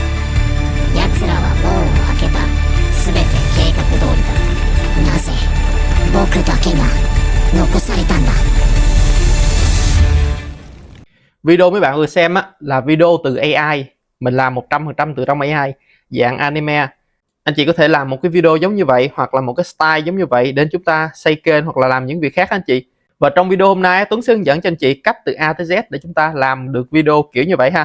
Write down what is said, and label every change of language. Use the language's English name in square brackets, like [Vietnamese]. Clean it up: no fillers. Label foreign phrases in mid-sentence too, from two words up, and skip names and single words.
[Japanese] 奴らは門を開けた。すべて計画通りだ。なぜ僕だけが残されたんだ。 [Vietnamese] Video mấy bạn vừa xem á là video từ AI. Mình làm 100% từ trong AI dạng anime. Anh chị có thể làm một cái video giống như vậy hoặc là một cái style giống như vậy để chúng ta xây kênh hoặc là làm những việc khác anh chị. Và trong video hôm nay Tuấn sẽ hướng dẫn cho anh chị cách từ A tới Z để chúng ta làm được video kiểu như vậy ha.